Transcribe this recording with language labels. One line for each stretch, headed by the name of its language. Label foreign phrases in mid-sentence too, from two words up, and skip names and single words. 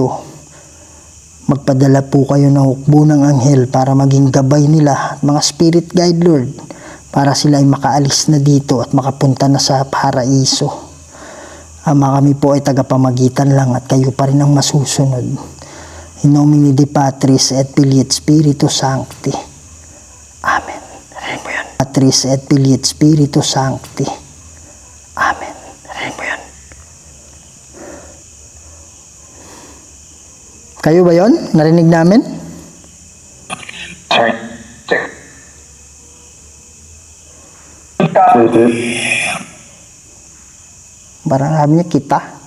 Filipino: Magpadala po kayo ng hukbo ng anghel para maging gabay nila at mga
English: spirit guide,
Filipino: Lord, para sila ay makaalis na dito at makapunta na sa paraiso. Ama, kami po ay tagapamagitan lang at kayo pa rin ang masusunod.
Latin: In nomine Dei Patris et Filii et Spiritus Sancti.
Filipino: Amen. Rinig mo yan.
Latin: Patris et Filii et Spiritus Sancti.
Filipino: Amen. Rinig mo yan. Kayo ba yon? Narinig namin? Parang sabi niya, kita.